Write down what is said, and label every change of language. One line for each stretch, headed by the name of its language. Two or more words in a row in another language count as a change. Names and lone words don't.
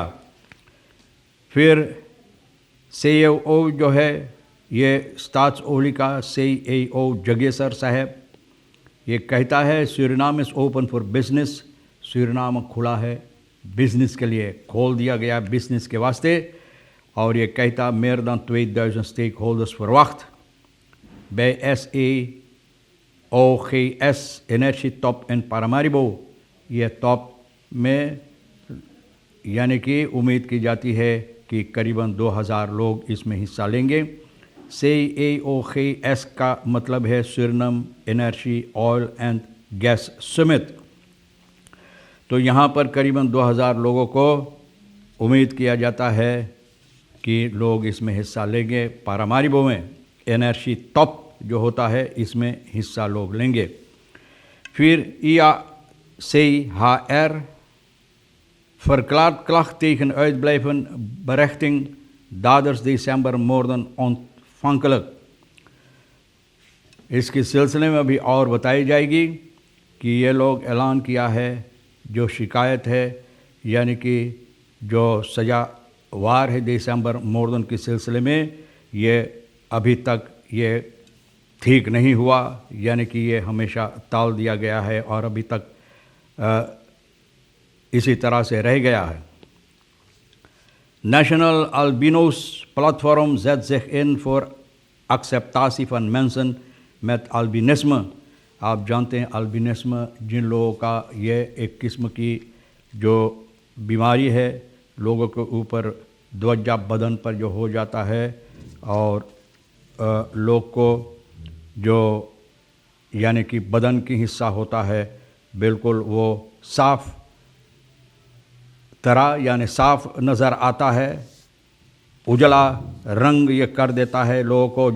Hindi: फिर CEO जो है ये स्टाट्सओली का CEO जगेसर साहब ये कहता है
English: Suriname is open for business.
Hindi: सूरीनाम खुला है बिजनेस के लिए, खोल दिया गया बिजनेस के वास्ते। और ये कहता
Dutch: meer dan 2000 stakeholders verwacht bij SEOGS energietop in Paramaribo।
Hindi: ये टॉप में यानी कि उम्मीद की जाती है कि करीबन 2000 लोग इसमें हिस्सा लेंगे। CEOGS का मतलब है सूरीनाम एनर्जी ऑयल एंड गैस समिट। तो यहाँ पर करीबन 2000 लोगों को उम्मीद किया जाता है कि लोग इसमें हिस्सा लेंगे। पारामारिबो में एनर्जी टॉप जो होता है इसमें हिस्सा लोग लेंगे।
Dutch: फिर IACHR verklaart klacht tegen uitblijven berechting daders december moorden ontvankelijk।
Hindi: इसके सिलसिले में अभी और बताई जाएगी कि ये लोग ऐलान किया है जो शिकायत है यानी कि जो सज़ा वार है दिसंबर मोर्दन के सिलसिले में, ये अभी तक ये ठीक नहीं हुआ, यानी कि ये हमेशा टाल दिया गया है और अभी तक इसी तरह से रह गया है।
Dutch: नेशनल अल्बिनोस प्लेटफॉर्म zet zich in voor acceptatie van mensen met albinisme।
Hindi: आप जानते हैं अल्बिनिज्म जिन लोगों का ये एक किस्म की जो बीमारी है, लोगों के ऊपर त्वचा बदन पर जो हो जाता है और लोग को जो यानी कि बदन की हिस्सा होता है बिल्कुल वो साफ़ तरह यानी साफ नज़र आता है, उजला रंग ये कर देता है लोगों को।